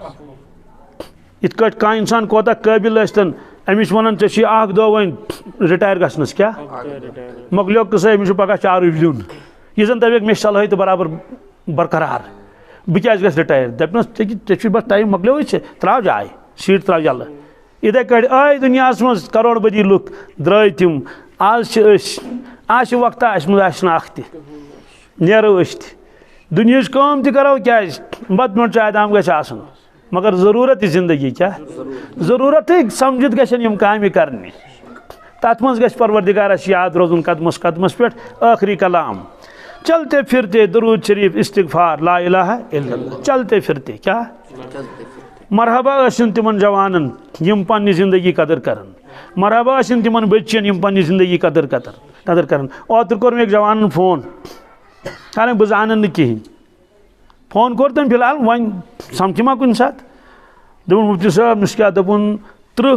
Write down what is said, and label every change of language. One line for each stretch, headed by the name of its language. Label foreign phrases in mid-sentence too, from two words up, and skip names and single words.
Kashmiri: یِتھ کٲٹھۍ کانٛہہ اِنسان کوتاہ قٲبِل ٲسۍتَن أمِس چھِ وَنان ژےٚ چھُے اکھ دۄہ وۄنۍ رِٹایر گژھنَس کیٛاہ مۄکلیو قٕصے أمِس چھُ پگاہ چاروٗ لیُن یہِ زَن دَپٮ۪کھ مےٚ چھِ صلٲحیت برابر برقرار بہٕ کیٛازِ گژھٕ رِٹایر دَپنَس ژےٚ چھُے بَس ٹایم مۄکلیوٕے ژےٚ ترٛاو جاے سیٖٹ ترٛاو یَلہٕ یِتھَے کٲٹھۍ ٲے دُنیاہَس منٛز کَروڑ بٔدی لُکھ درٛاے تِم آز چھِ أسۍ آز چھِ وقتہ اَسہِ منٛز آسہِ نہٕ اکھ تہِ نیرو أسۍ تہِ دُنہِچ کٲم تہِ کَرو کیٛازِ بَتہٕ میوٚنٛڈ چاے دام گژھِ آسُن مگر ضروٗرت یہِ زندگی کیٛاہ ضروٗرتٕے سَمجِتھ گژھن یِم کامہِ کَرنہِ تَتھ منٛز گژھِ پروردِگارَس یاد روزُن قدمَس قدمَس پٮ۪ٹھ ٲخری کلام
Urdu: چلتے پھرتے
Kashmiri: درود شریف استغفار
Arabic: لا الہ الا اللہ
Urdu: چلتے پھرتے
Kashmiri: کیٛاہ مرحبا ٲسِن تِمن جوانن یِم پننہِ زندگی قدر کرن مرحبا ٲسِن تِمن بٔچین یِم پننہِ زندگی قدر کرن اوترٕ کوٚر مےٚ أکۍ جوانن فون حالانکہِ بہٕ زانن نہٕ کِہینۍ فون کوٚر تٔمۍ فِلحال وۄنۍ سَمکھِ ما کُنہِ ساتہٕ دوٚپُن مُفتی صٲب مےٚ چھُ کیٛاہ دوٚپُن 30